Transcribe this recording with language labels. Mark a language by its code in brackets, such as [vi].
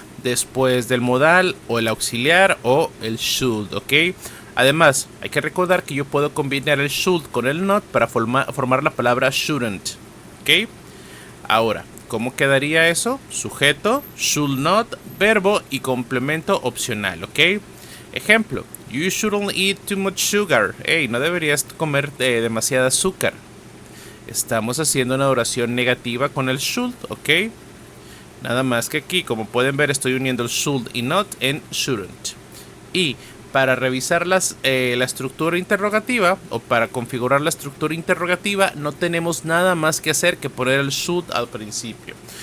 [es] Después del modal o el auxiliar o el should, ¿ok? Además, hay que recordar que yo puedo combinar el should con el not para formar la palabra shouldn't, ¿ok? Ahora, ¿cómo quedaría eso? Sujeto, should not, verbo y complemento opcional, ¿ok? Ejemplo, [en] you shouldn't eat too much sugar. [es] Hey, no deberías comer demasiada azúcar. Estamos haciendo una oración negativa con el should, ¿ok? Nada más que aquí, como pueden ver, estoy uniendo el should y not en shouldn't. Y para revisar la estructura interrogativa, o para configurar la estructura interrogativa, no tenemos nada más que hacer que poner el should al principio.